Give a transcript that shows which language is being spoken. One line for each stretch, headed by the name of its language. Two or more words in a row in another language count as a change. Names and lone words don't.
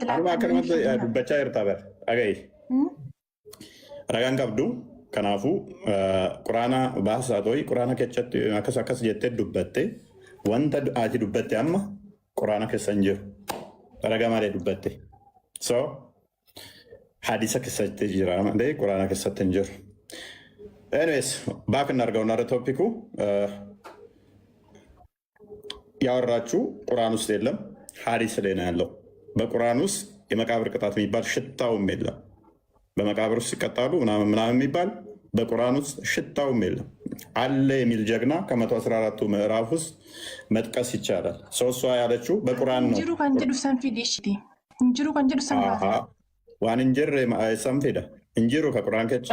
Oromo: laata dubbachaa jirta bara dhaga'i. Ragaan qabdu kanaafuu quraana baasaa ta'ii quraana keessatti akkas jettee dubbatte wanta ati dubbatte amma quraana keessa hin jiru ragaa malee dubbatte so hadisa keessatti jira malee quraana keessatti hin jiru.
Amharic: Anyways, back እናድርገው እና ቶፒኩ ያወራችሁ ቁርአን ውስጥ የለም ሐዲስ ላይ ነው ያለው። በቁርአን ውስጥ የመቃብር ቅጣት የሚባል ሽታውም የለም። በመቃብር ውስጥ ይቀጣሉ ምናምን የሚባል በቁርአን ውስጥ ሽታውም የለም። አለ የሚል ጀግና ከ114ቱ ምዕራፍ ውስጥ መጥቀስ ይቻላል። እሷ ያለችው በቁርአን ነው። ዋን እንጀር ሰንፊዳ እንጂሩ ከቁርአን ከች